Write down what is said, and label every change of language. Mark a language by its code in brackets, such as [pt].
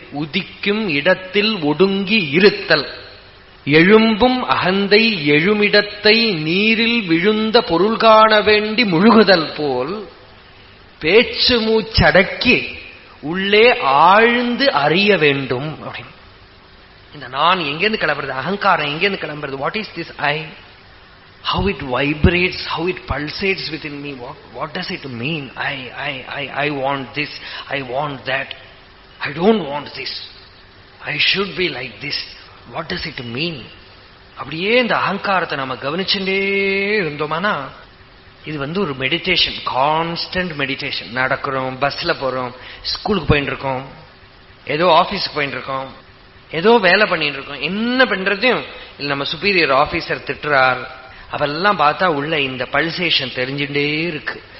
[ta] உதிக்கும் இடத்தில் ஒடுங்கி இருத்தல். எழும்பும் அகந்தை எழுமிடத்தை நீரில் விழுந்த பொருள் காண வேண்டி முழுகுதல் போல் பேச்சு மூச்சடக்கி உள்ளே ஆழ்ந்து அறிய வேண்டும் அப்படின்னு. இந்த நான் எங்கேருந்து கிளம்புறது, அகங்காரம் எங்கேருந்து கிளம்புறது, [en] What is this I, how it vibrates, how it pulsates within me, what does it mean? I want this, I want that, I don't want this, I should be like this, what does it mean? [ta] அப்படியே இந்த அகங்காரத்தை நம்ம கவனிச்சுட்டே இருந்தோமானா இது ஒரு meditation, constant meditation. நடக்கிறோம், பஸ்ல போறோம், ஸ்கூலுக்கு போயிட்டு இருக்கோம், ஏதோ ஆபீஸ்க்கு போயிட்டு இருக்கோம், ஏதோ வேலை பண்ணிட்டு இருக்கோம், என்ன பண்றதையும் இல்ல நம்ம சுப்பீரியர் ஆபீசர் திட்டுறார், அவெல்லாம் பார்த்தா உள்ள இந்த பல்சேஷன் தெரிஞ்சுட்டே இருக்கு.